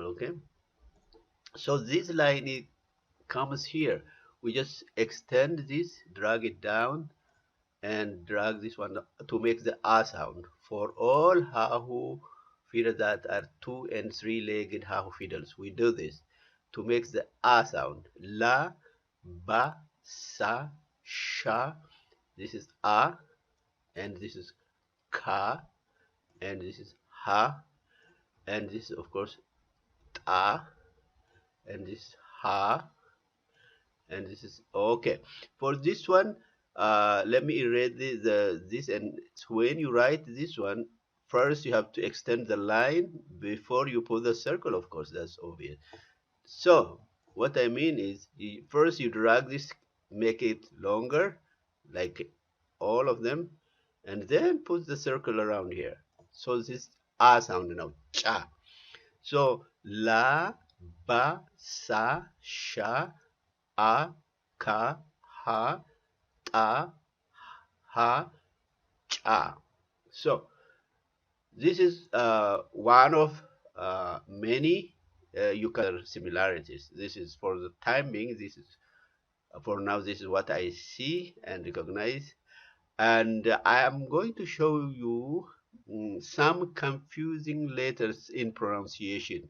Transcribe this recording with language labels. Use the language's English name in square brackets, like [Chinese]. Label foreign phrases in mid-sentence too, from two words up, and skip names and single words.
[English] Okay, so this line comes here. We just extend this, drag it down, and drag this one to make the A sound for all Hahu Fidels that are 2- and 3-legged Hahu Fidels. We do this to make the A sound. La, ba, sa, sha. This is A, and this is ka, and this is ha, and this is of course ta, and this is ha, and this is okay. For this one, let me erase this, and when you write this one, first you have to extend the line before you put the circle, of course, that's obvious. So what I mean is, first you drag this, make it longer, like all of them, and then put the circle around here. So this A sound now, cha. So la, ba, sa, sha, a, ka, ha, ta, ha, cha. So this is one of many similarities. This is for the time being. This is for now. This is what I see and recognize, and I am going to show you some confusing letters in pronunciation.